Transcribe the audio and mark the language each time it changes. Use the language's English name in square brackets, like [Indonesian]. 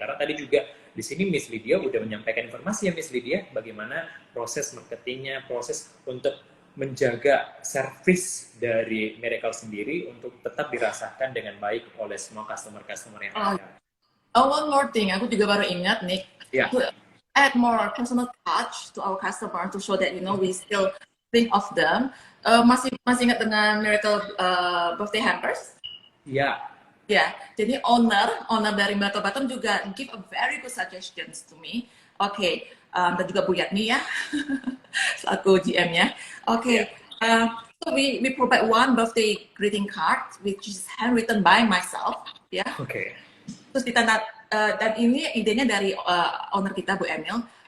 [Indonesian] Karena tadi juga di sini Miss Lydia udah menyampaikan informasi ya Miss Lydia, bagaimana proses marketingnya, proses untuk menjaga service dari Miracle sendiri untuk tetap dirasakan dengan baik oleh semua customer-customer yang ada. [English] One more thing, [Indonesian] aku juga baru ingat [English] Nick, to add more personal touch to our customer to show that we still think of them. [Indonesian] Masih ingat dengan Miracle birthday hampers? Iya. Ya, jadi owner dari Miracle Batam juga [English] give a very good suggestions to me. [Indonesian] Oke, dan juga Bu Yatni ya, selaku GM-nya. [English] Oke, so we provide one birthday greeting card which is handwritten by myself, ya. Oke. [Indonesian] Terus ditanda, dan ini idenya dari owner kita Bu Emil.